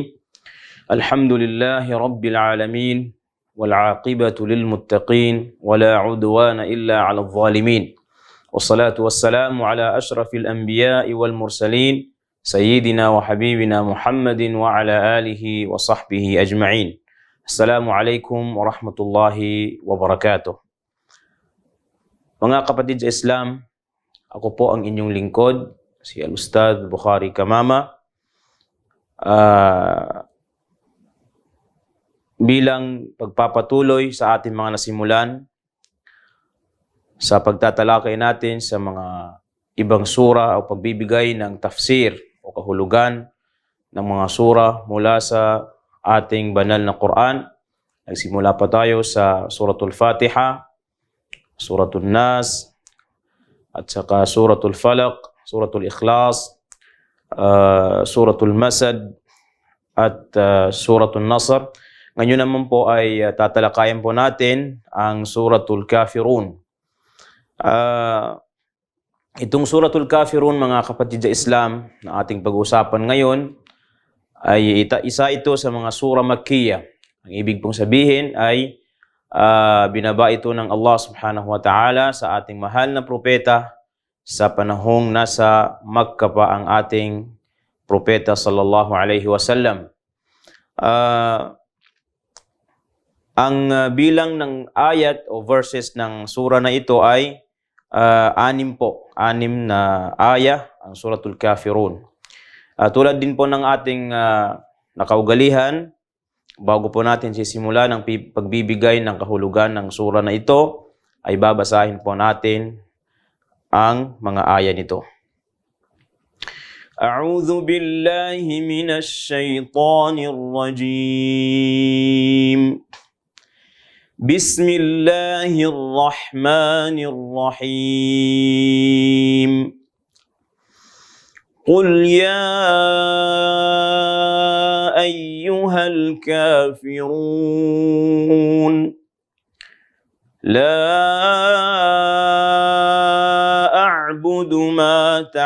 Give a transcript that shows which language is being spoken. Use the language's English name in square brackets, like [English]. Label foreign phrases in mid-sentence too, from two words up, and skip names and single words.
[Arabic] الحمد لله رب العالمين والعاقبة للمتقين ولا عدوان إلا على الظالمين والصلاة والسلام على أشرف الأنبياء والمرسلين سيدنا وحبيبنا محمد وعلى آله وصحبه أجمعين. السلام عليكم ورحمة الله وبركاته. [Filipino] Mga kapatid sa Islam, ako po ang inyong lingkod, si Al-Ustadh Bukhari Kamama. Bilang pagpapatuloy sa ating mga nasimulan sa pagtatalakay natin sa mga ibang sura o pagbibigay ng tafsir o kahulugan ng mga sura mula sa ating banal na Quran. Nagsimula pa tayo sa Suratul Fatiha, Suratul Nas, at saka Suratul Falaq, Suratul Ikhlas, Suratul Masad, at Suratul Nasr. Ngayon naman po ay tatalakayan po natin ang Suratul Kafirun. Itong Suratul Kafirun, mga kapatid sa Islam, na ating pag-uusapan ngayon, ay isa ito sa mga sura Makkiyah. Ang ibig pong sabihin ay binaba ito ng Allah [Arabic] سبحانه وتعالى [Filipino] sa ating mahal na propeta sa panahong nasa Makkah pa ang ating propeta [Arabic] صلى الله عليه وسلم. [Filipino] Ang bilang ng ayat o verses ng sura na ito ay 6 po. 6 na ayah ang Suratul Kafirun. Tulad din po ng ating nakaugalihan, bago po natin sisimula ng pagbibigay ng kahulugan ng sura na ito, ay babasahin po natin ang mga aya nito. [Arabic] أعوذ بالله من الشيطان الرجيم. بسم الله الرحمن الرحيم. قل يا أيها الكافرون لا أعبد ما